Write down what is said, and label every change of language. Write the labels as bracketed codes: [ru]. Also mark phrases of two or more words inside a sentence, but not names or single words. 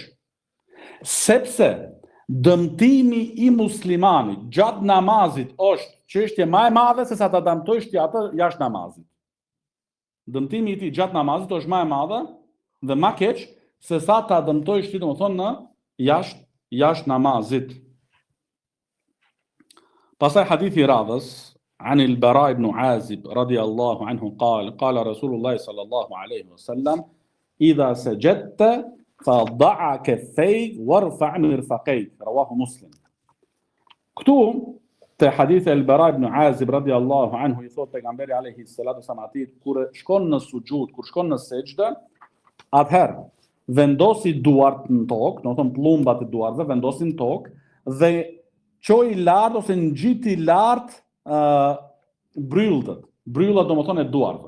[sq] Sepse dëmtimi i muslimanit gjatë namazit është çështje më e madhe se sa ta dëmtojsh ti atë jashtë namazit. Dëmtimi i tij gjatë namazit është më e madhe dhe më keq se sa ta dëmtojsh ti domethënë në jashtë namazit. Pastaj hadithi radhës [ar] عن البراء بن عازب رضي الله عنه قال رسول الله صلى الله عليه وسلم إذا سجدت فضع كفيك وارفع مرفقيك رواه مسلم. [sq] Këtu te hadithi al-Bara ibn Azib [ar] رضي الله عنه [sq] i thot pejgamberi [ar] عليه الصلاة والسلام [sq] kur shkon në sugjud, kur shkon në sejdë, atëherë vendosi duart në tokë, do të thonë pllumbat e duarve vendosin në tokë dhe çoi lart ose ngjiti lart bryllat domethënë e duarve.